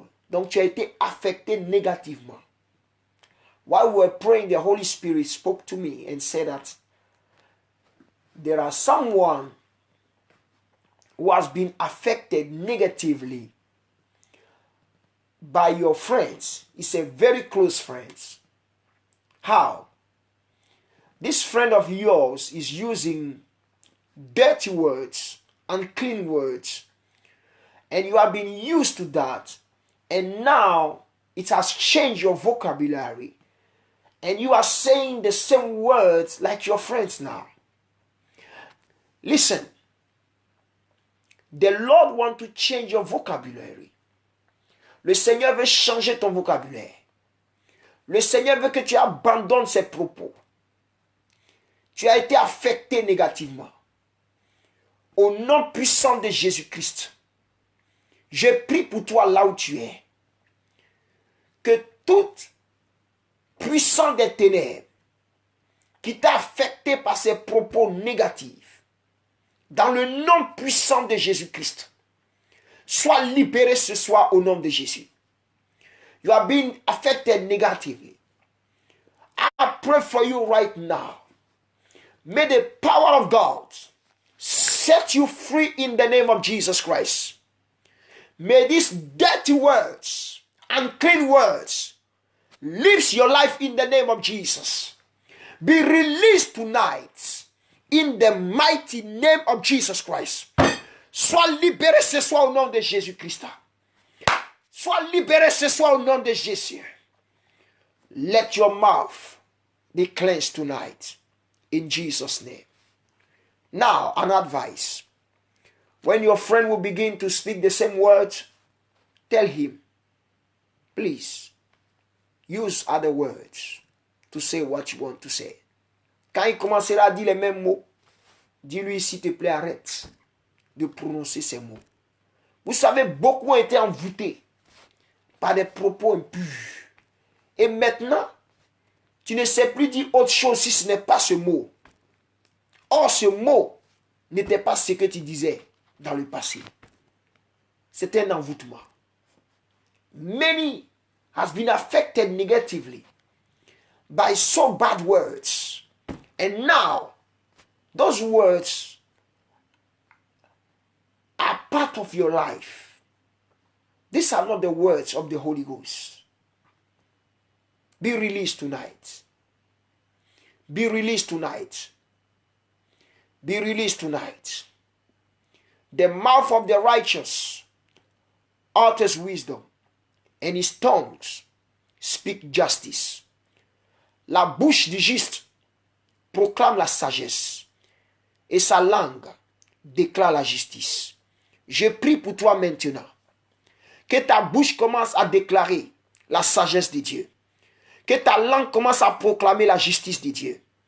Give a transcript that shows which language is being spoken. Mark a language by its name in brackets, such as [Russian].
[French] Donc tu as été affecté négativement. [English] While we were praying, the Holy Spirit spoke to me and said that there are someone who has been affected negatively by your friends. It's a very close friend. How? This friend of yours is using dirty words, unclean words, and you have been used to that, and now it has changed your vocabulary, and you are saying the same words like your friends now. Listen, the Lord wants to change your vocabulary. [French] Le Seigneur veut changer ton vocabulaire. Le Seigneur veut que tu abandonnes ses propos. Tu as été affecté négativement. Au nom puissant de Jésus-Christ, je prie pour toi là où tu es. Que toute puissance des ténèbres qui t'a affecté par ses propos négatifs, dans le nom puissant de Jésus-Christ, soit libéré ce soir au nom de Jésus. [English] You are being affected negatively. I pray for you right now. May the power of God set you free in the name of Jesus Christ. May these dirty words, unclean words, leave your life in the name of Jesus. Be released tonight in the mighty name of Jesus Christ. [French] Sois libéré ce soir au nom de Jésus-Christ. Sois libéré ce soir au nom de Jésus. [English] Let your mouth be cleansed tonight in Jesus' name. Now, an advice. When your friend will begin to speak the same words, tell him, please, use other words to say what you want to say. [French] Quand il commencera à dire les mêmes mots, dis-lui, s'il te plaît, arrête de prononcer ces mots. Vous savez, beaucoup ont été envoûtés par des propos impurs. Et maintenant, tu ne sais plus dire autre chose si ce n'est pas ce mot. Or, ce mot n'était pas ce que tu disais dans le passé. C'était un envoûtement. [English] Many has been affected negatively by so bad words. And now, those words are part of your life. These are not the words of the Holy Ghost. Be released tonight. Be released tonight. Be released tonight. The mouth of the righteous utters wisdom, and his tongues speak justice. [French] La bouche du juste proclame la sagesse, et sa langue déclare la justice. Je prie pour toi maintenant, Que ta bouche commence à déclarer la sagesse de Dieu. Que ta langue commence à proclamer la justice de Dieu.